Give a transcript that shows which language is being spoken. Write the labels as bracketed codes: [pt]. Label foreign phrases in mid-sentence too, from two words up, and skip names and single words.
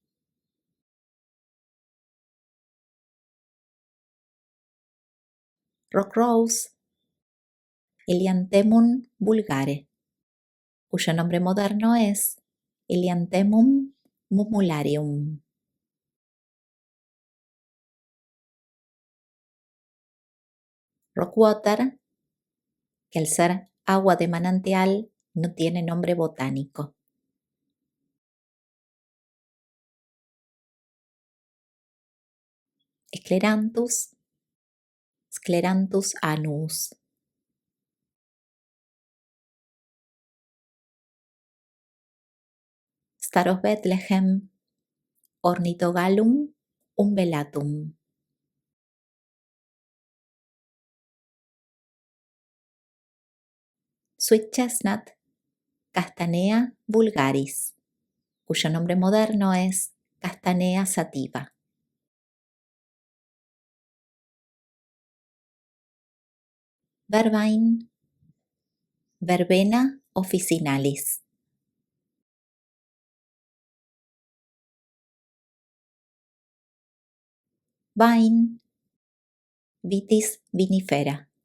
[es] Rock rose, Helianthemum vulgare, cuyo nombre moderno es Helianthemum mumularium. Rockwater, que al ser agua de manantial no tiene nombre botánico. Scleranthus, Scleranthus annuus. Star of Bethlehem, Ornithogalum umbellatum. Sweet chestnut, Castanea vulgaris, cuyo nombre moderno es Castanea sativa. Vervain, Verbena officinalis. Vine, Vitis vinifera.